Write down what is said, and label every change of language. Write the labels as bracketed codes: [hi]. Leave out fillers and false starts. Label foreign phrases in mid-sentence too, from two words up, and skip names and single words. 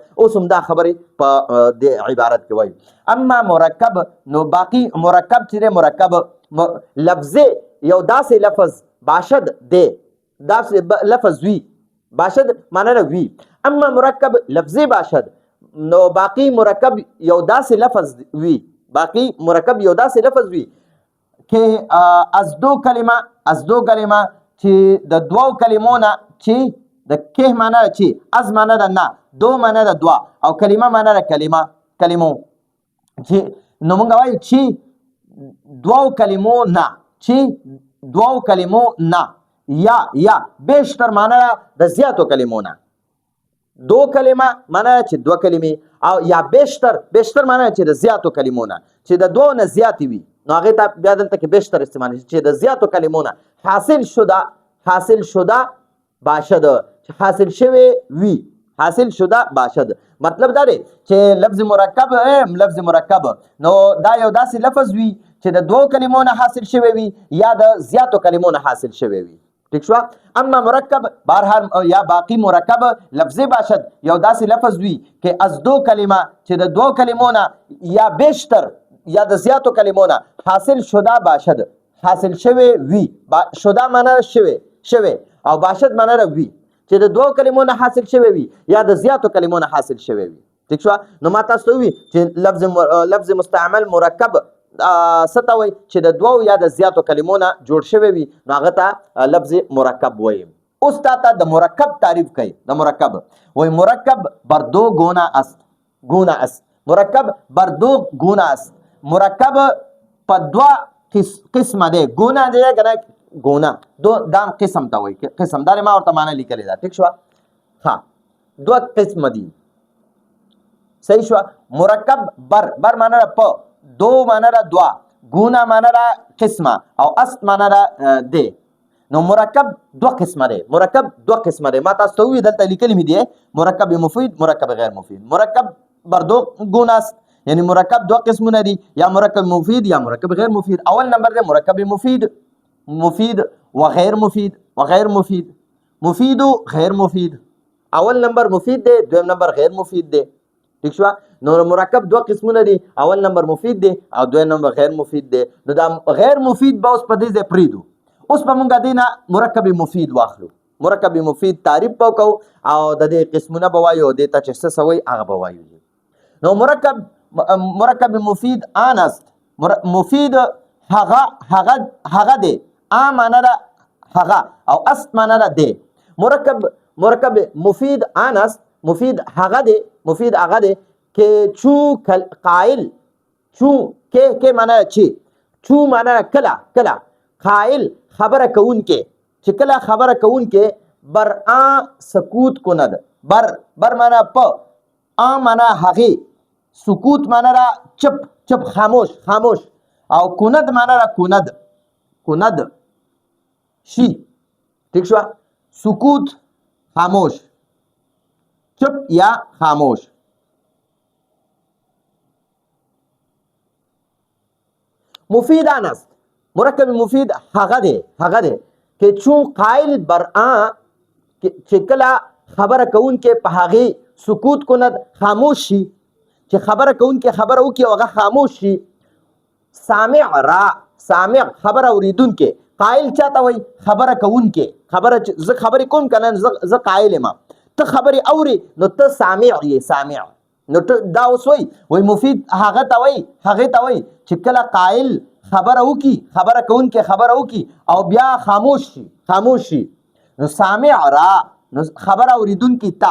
[ps] اوس هم دا خبرې په دې عبارت کې وایي. اما مرکب، نو باقي مرکب چې دی، مرکب لفظي یو داسې لفظ باشد دی، داسې لفظ وي، باشد معنی نه وي. [fa] اما مرکب لفظي باشد، [ps] نو باقي مرکب یو داسې لفظ وي، باقي مرکب یو داسې لفظ وي [fa] کې از دو کلمه [ps] چې د دوو کلمو نه، چې د که معنی ده چې، از معنی ده نه، دو معنی ده دوه، او کلمه معنی ده کلمو. چې نو مونږ وایو چې دوو کلمو نه، چې دوو کلمو نه، یا بیشتر معنی ده د زیاتو کلمو نه. دو کلمه معنی چې دوه کلمې، او یا بیشتر معنی چې د زیاتو کلمو نه، چې د دوه نه زیاتې وي، نو هغې ته بیا دلته کې بیشتر استعمال شي، چې د زیاتو کلمو نه [fa] حاصل شده باشد، [ps] چې حاصل شوی وي، [fa] حاصل شده باشد. [ps] مطلب دا دی چې لفظ مرکب نو دا یو داسې لفظ وي چې د دوه کلمو نه حاصل شوی وي، یا د زیاتو کلمو نه حاصل شوی وي، ټیک شوه. [fa] اما مرکب بهرحال یا باقی مرکب لفظي باشد [ps] یو داسې لفظ وي [fa] کې از دو کلمه، [ps] چې د دوه کلمو نه یا بیشتر یا د زیاتو کلمو نه [fa] حاصل شده باشد، [ps] حاصل شوی وي. شده معنی شوی، او باشد معنی وي، چې د دوه کلمو نه حاصل شوی وي، یا د زیاتو کلمو نه حاصل شوی وي، ټیک شوه. نو ما تاسو ته ووي چې لفظ مستعمل مرکب څه ته وایي؟ چې د دوو یا د زیاتو کلمو نه جوړ شوی وي، نو هغه ته لفظ مرکب وایي. اوس تا ته د مرکب تعریف کوي. د مرکب وایي [fa] مرکب بر دو گونه است. مرکب بر دو گونه است. [ps] مرکب په دوه قسمه دی. گونه دی که نه؟ گونه دا قسم ته وایي. قسم دا ما ورته معنی لیکلې ده، ټیک شوه. ها، دوه قسمه دي، صحیح شوه. مرکب بر معنی ده په، دو معنی ده دوه، گونه معنی ده قسمه، او است معنی ده دی. نو مرکب دوه قسمه دی. ما تاسو ته وویل دلته لیکلي مې دي مرکب مفید، مرکب غیر مفید. [fa] مرکب بر دو گونه است، [ps] یعنی مرکب دوه قسمونه دي، یا مرکب مفید یا مرکب غیر مفید. اول نمبر دی مرکب مفید و غیر مفید. مفید و غیر مفید. اول نمبر مفید دی، دویم نمبر غیر مفید دی، ٹھیک شوه. نو مرکب دوه قسمونه دي، اول نمبر مفید دی او دویم نمبر غیر مفید دی. نو دا غیر مفید به اوس په دې ځای پرېږدو. اوس به مونږ دې نه مرکب مفید واخلو. مرکب مفید تعریف به وکړو او د دې قسمونه به وایو، دې ته چې څه وایي هغه به وایو. [fa] نو مرکب مفید آن است. [ps] مفید هغه دی، آ معنی ده هغه، او است معنی ده دی. [fa] مرکب مفید آن است، [ps] مفید هغه دی [fa] که چو قائل، [ps] چو که معنی چې، چو معنی کله، قائل خبره کوونکې، چې کله خبره کوونکې [fa] بر آ سکوت کند. [ps] بر معنی په، آ معنی هغې، سکوت معنی را چپ خاموش، او کند معنی را کند شي، ٹھیک شوه. سکوت خاموش، چپ یا خاموش. [fa] مفید آن است. [ps] مرکب مفید هغه دی [fa] که چون قائل بر آن، [ps] چې کله خبره کوونکې په هغې [fa] سکوت کند، [ps] خاموش شي، چې خبره کوونکی خبره وکړي او هغه خاموش شي. [fa] سامع را، [ps] سامع خبره اوریدونکی. قائل چاته وایي؟ خبره کوونکی. خبره چې زه خبرې کوم که نه، زه قایل یم، ته خبرې اوري نو ته سامع یې. سامع نو دا اوس وایي مفید هغه ته وایي، هغې ته وایي چې کله قایل خبره وکړي، خبره کوونکی خبره وکړي او بیا خاموش شي، خاموش شي، نو [fa] سامع را، [ps] نو خبره اوریدونکی تا.